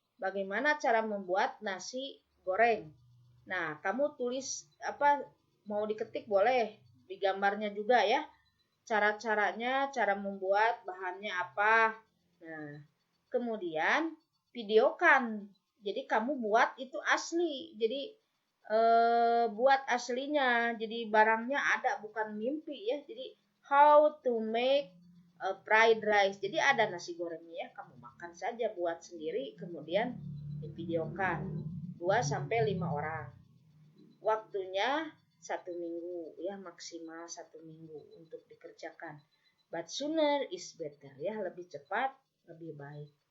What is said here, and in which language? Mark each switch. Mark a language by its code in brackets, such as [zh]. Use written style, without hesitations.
[id] Bagaimana cara membuat nasi goreng. Nah, kamu tulis apa mau diketik boleh, di gambarnya juga ya. Cara-caranya, cara membuat, bahannya apa. Nah, kemudian videokan. Jadi kamu buat itu asli. Jadi buat aslinya. Jadi barangnya ada, bukan mimpi ya. Jadi [en] how to make fried rice. [id] Jadi ada nasi gorengnya ya. Kamu makan saja, buat sendiri, kemudian divideokan. 2-5 orang. Waktunya 1 minggu ya, maksimal 1 minggu untuk dikerjakan. [en] But sooner is better [id] ya, lebih cepat lebih baik.